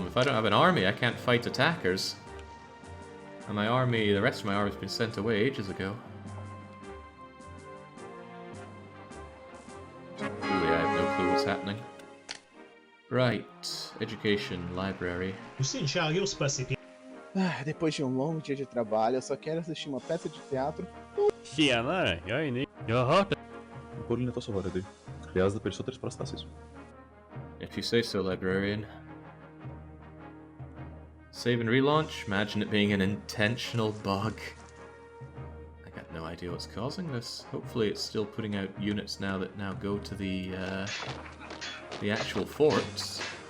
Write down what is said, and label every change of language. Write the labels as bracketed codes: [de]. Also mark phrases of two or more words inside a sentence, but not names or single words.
[en] If I don't have an army, I can't fight attackers. And my army, the rest of my army's been sent away ages ago. Happening. Right, education, library. [pt] Depois de um dia de trabalho, eu só quero assistir uma peça de teatro. [sv] Tjenare, jag är ny. Jag har hört det. [el] Μπορεί να τόσο βαρετή. Χρειάζεται περισσότερες προστάσεις. [en] If you say so, librarian. Save and relaunch? Imagine it being an intentional bug. I got no idea what's causing this. Hopefully it's still putting out units now that now go to the actual forts.